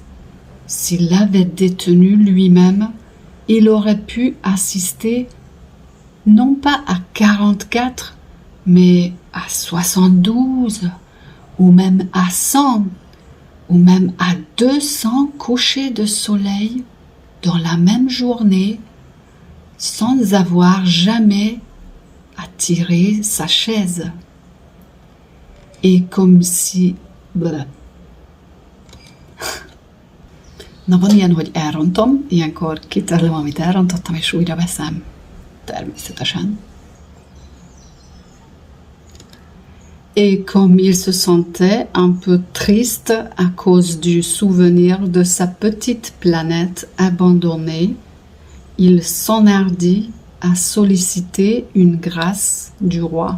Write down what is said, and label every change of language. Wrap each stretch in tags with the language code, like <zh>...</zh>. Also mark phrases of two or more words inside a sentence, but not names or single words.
<fr>S'il l'avait détenu lui-même, il aurait pu assister non pas à 44, mais à 72, ou même à 100, ou même à 200 couchers de soleil dans la même journée, sans avoir jamais à tirer sa chaise. Et comme si...</fr> <hu>Na, van ilyen, hogy elrontom, ilyenkor kitörlöm, amit elrontottam, és újra veszem. Természetesen.</hu> <fr>Et comme il se sentait un peu triste à cause du souvenir de sa petite planète abandonnée, il s'enhardit à solliciter une grâce du roi.</fr>